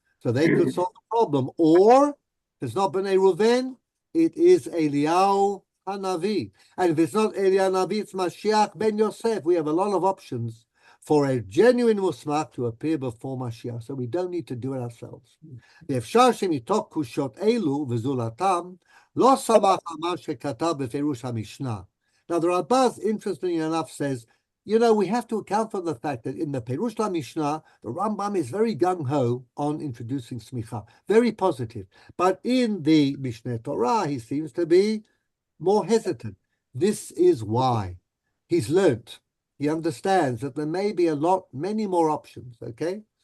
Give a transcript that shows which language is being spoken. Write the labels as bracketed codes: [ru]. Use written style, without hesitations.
[en] So they could solve the problem. Or, if it's not B'nai Reuven, it is Eliyahu Hanavi. And if it's not Eliyahu Hanavi, it's Mashiach ben Yosef. We have a lot of options for a genuine Musmach to appear before Mashiach. So we don't need to do it ourselves. [he] ואפשר שמתוך קושות אלו וזולתם, לא סמך על מה שכתב בפירוש המשנה. [en] Now, the Rambam, interestingly enough, says, we have to account for the fact that in the Perush Mishnah, the Rambam is very gung-ho on introducing smicha, very positive. But in the Mishneh Torah, he seems to be more hesitant. This is why. He's learnt. He understands that there may be many more options, okay?